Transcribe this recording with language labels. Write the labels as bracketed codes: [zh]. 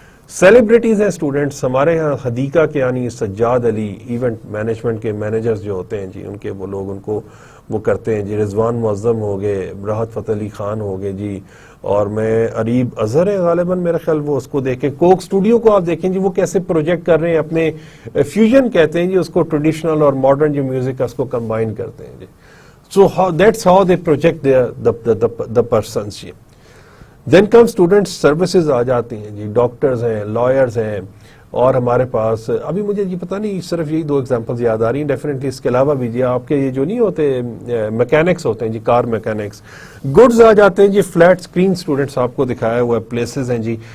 [ur] Celebrities ہیں students ہمارے ہاں حدیقہ کے یعنی سجاد علی ایونٹ مینجمنٹ کے مینیجرز جو ہوتے ہیں جی ان کے وہ لوگ ان کو وہ کرتے ہیں جی. رضوان معظم ہو گئے, راحت فتح علی خان ہو گئے جی, اور میں اریب اظہر ہے غالباً میرا خیال, وہ اس کو دیکھیں. کوک اسٹوڈیو کو آپ دیکھیں جی وہ کیسے پروجیکٹ کر رہے ہیں اپنے فیوژن کہتے ہیں جی اس کو, ٹریڈیشنل اور ماڈرن جو میوزک ہے اس کو کمبائن کرتے ہیں جی. [en] So that's how they project the presence جی. [ur] Then come students services آ جاتی ہیں جی, ڈاکٹرز ہیں, لائرز ہیں, اور ہمارے پاس ابھی مجھے یہ پتہ نہیں صرف یہی 2 ایگزامپلز یاد آ رہی ہیں. ڈیفینیٹلی اس کے علاوہ بھی جی آپ کے یہ جو نہیں ہوتے میکینکس ہوتے ہیں جی, کار میکینکس, گڈز آ جاتے ہیں جی, فلیٹ اسکرین اسٹوڈنٹس آپ کو دکھایا ہوا ہے, پلیسز ہیں جی.